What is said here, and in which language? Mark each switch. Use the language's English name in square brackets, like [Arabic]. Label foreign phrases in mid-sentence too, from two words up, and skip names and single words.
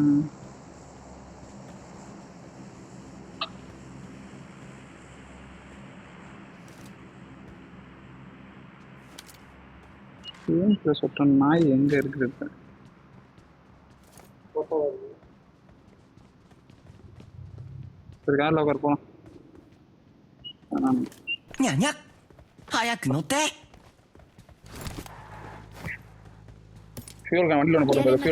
[Tamil] சொல்ற நாய் எங்க இருக்குது? சரி கார்ல உட்கார் போலாம். [Japanese] 早く乗って。 [Tamil] ஃபியூல் வண்டியில் ஒன்று [English] Get [Tamil] போட்டு [English] in the [Tamil] ஃபியூல்